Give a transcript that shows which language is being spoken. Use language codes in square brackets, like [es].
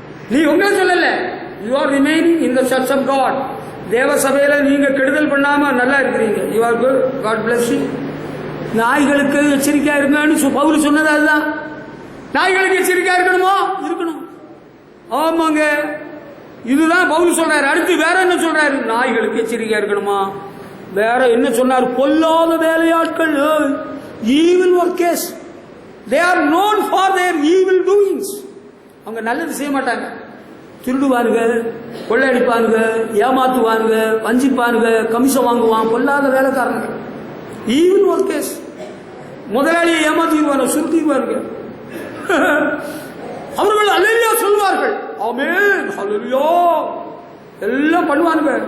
[ta] நீ உங்க சொல்லல, [en] you are remaining in the church of God. [ta] தேவ சபையில நீங்க கெடுதல் பண்ணாம நல்லா இருக்கிறீங்க. [en] You are good. God bless you. [ta] நாய்களுக்கு எச்சரிக்கையா இருக்கணும்னு பவுல் சொன்னது அதுதான். நாய்களுக்கு எச்சரிக்கையா இருக்கணுமோ? இருக்கணும். ஆமாங்க, இதுதான் பவுல் சொல்றாரு. அடுத்து வேற என்ன சொல்றாரு? நாய்களுக்கு எச்சரிக்கையா இருக்கணுமா? வேற என்ன சொன்னார்? பொல்லாத வேலையாட்கள், [en] evil workers. They are known for their evil doings. [ta] அவங்க நல்லது செய்ய மாட்டாங்க. திருடுவாருங்க, கொள்ளையடிப்பாருங்க, ஏமாத்துவாருங்க, வஞ்சிப்பாருங்க, கமிஷன் வாங்குவான். பொல்லாத வேலைக்காரங்க, ஈவில் ஒர்க்கர்ஸ். முதலாளியை ஏமாத்திடுவாங்க, சுருட்டிடுவாருங்க. அவர்கள் அல்லேலூயா சொல்வார்கள். ஆமென், ஹல்லேலூயா எல்லாம் பண்ணுவானுங்க.